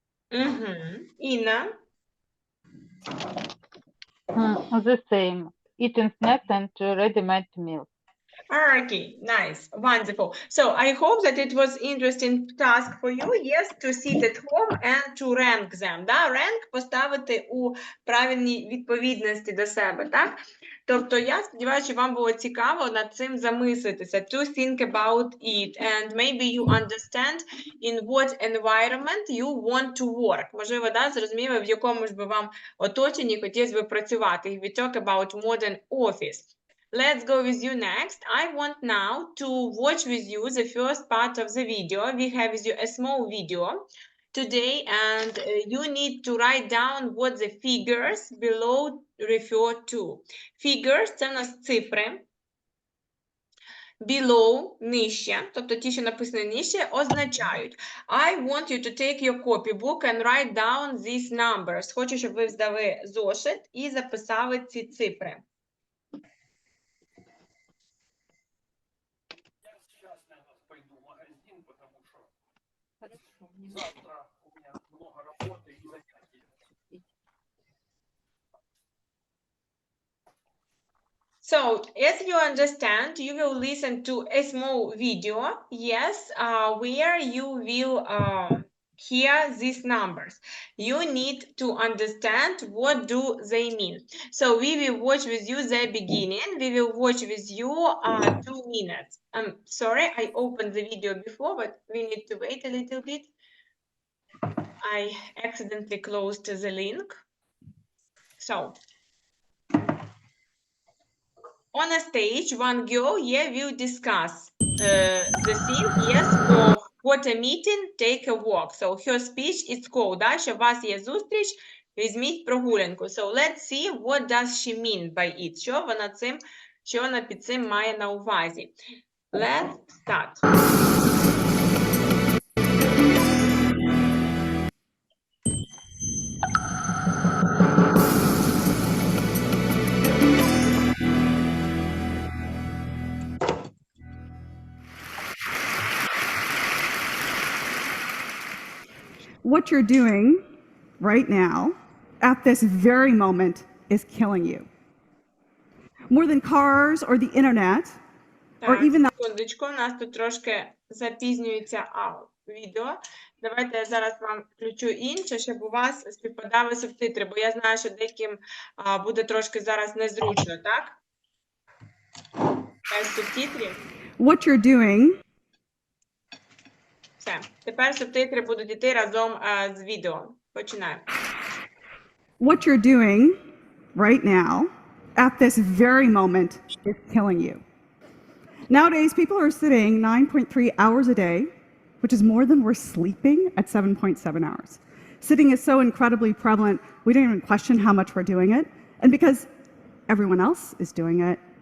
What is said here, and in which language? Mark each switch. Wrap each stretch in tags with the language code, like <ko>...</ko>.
<en>Inna? The same. Eating snacks and ready-made meals. Okay, nice, wonderful. So I hope that it was interesting task for you, yes, to sit at home and to rank them.</en> <uk>Да? Rank поставити у правильній відповідності до себе, так? Тобто я сподіваюся, що вам було цікаво над цим замислитися,</uk> <en>to think about it, and maybe you understand in what environment you want to work.</en> <uk>Можливо, да, зрозуміли, в якому ж би вам оточенні хотілося би працювати.</uk> <en>If we talk about modern office. Let's go with you next. I want now to watch with you the first part of the video. We have with you a small video today, and you need to write down what the figures below refer to.</en> <uk>Figures – це в нас цифри. Below – нижче, тобто ті, що написані нижче, означають.</uk> <en>I want you to take your copybook and write down these numbers.</en> <uk>Хочу, щоб ви здали зошит і записали ці цифри.</uk> <en>So, as you understand, you will listen to a small video, yes, where you will hear these numbers. You need to understand what do they mean. So, we will watch with you the beginning. We will watch with you 2 minutes. I'm sorry, I opened the video before, but we need to wait a little bit. I accidentally closed the link. So, on a stage, one girl here will discuss the thing, yes, of what a meeting, take a walk. So her speech is called,</en> <uk>да, що у вас є зустріч, візьміть прогулянку.</uk> <en>So let's see what does she mean by it.</en> <uk>Що вона під цим має на увазі.</uk> <en>Let's start. What you're doing right now, at this very moment, is killing you. More than cars or the internet, or even the...</en> <uk>Секундочку, у нас тут трошки запізнюється відео. Давайте я зараз вам включу інше, щоб у вас співпадали субтитри, бо я знаю, що деяким буде трошки зараз незручно, так? Без субтитрів.</uk> <en>What you're doing.</en> <uk>Все. Тепер субтитри будуть йти разом з відео. Починаємо.</uk> <en>What you're doing right now, at this very moment, is killing you. Nowadays, people are sitting 9.3 hours a day, which is more than we're sleeping at 7.7 hours. Sitting is so incredibly prevalent, we don't even question how much we're doing it. And because everyone else is doing it,</en>